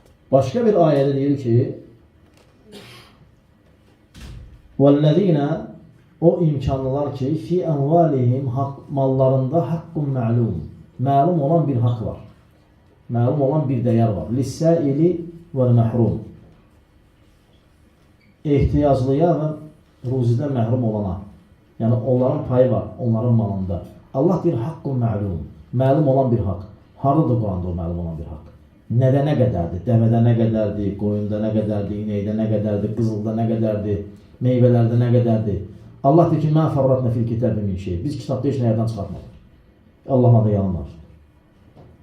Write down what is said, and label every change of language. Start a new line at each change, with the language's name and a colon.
Azerbaijani: Başqa bir ayədə deyir ki,
Arabic: وَالَّذِينَ
Azerbaijani: o imkanlılar ki,
Arabic: fi əmvalihim
Azerbaijani: mallarında
Arabic: haqqun məlum.
Azerbaijani: Məlum olan bir haqq var. Məlum olan bir dəyər var.
Arabic: Lissəili və məhrum.
Azerbaijani: Ehtiyaclıya və ruzidən məhrum olana. Yəni, onların payı var, onların malında. Allah deyir,
Arabic: haqqun məlum.
Azerbaijani: Məlum olan bir haqq. Haradadır Quranda o məlum olan bir haqq? Nədə nə qədərdir? Dəvədə nə qədərdir? Qoyunda nə qədərdir? İnəkdə nə qədərdir? Qızılda nə qədərdir? Meyvələrdə nə qədərdir? Allah deyir ki,
Arabic: mə fərratnə fil kitəbi min şey.
Azerbaijani: Biz kitabda heç nə yaddan çıxartmadıq. Allahın adı yalanlar.